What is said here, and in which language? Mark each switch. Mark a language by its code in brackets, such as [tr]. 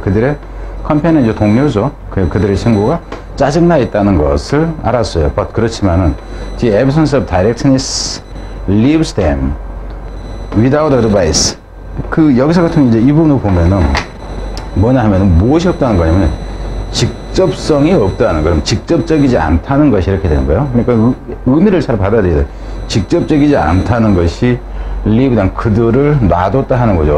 [ko] 그들의 컴패니언, 동료죠. 그들의 친구가 짜증나 있다는 것을 알았어요. [en] But [ko] 그렇지만은 [en] the absence of directness leaves them without advice. [ko] 여기서 같은 이제 이 부분을 보면은 뭐냐 하면은 무엇이 없다는 거냐면 직접성이 없다는 거예요. 직접적이지 않다는 것이 이렇게 되는 거예요. 그러니까 의미를 잘 받아들여야 돼요. 직접적이지 않다는 것이 [en] leave them, [ko] 그들을 놔뒀다 하는 거죠.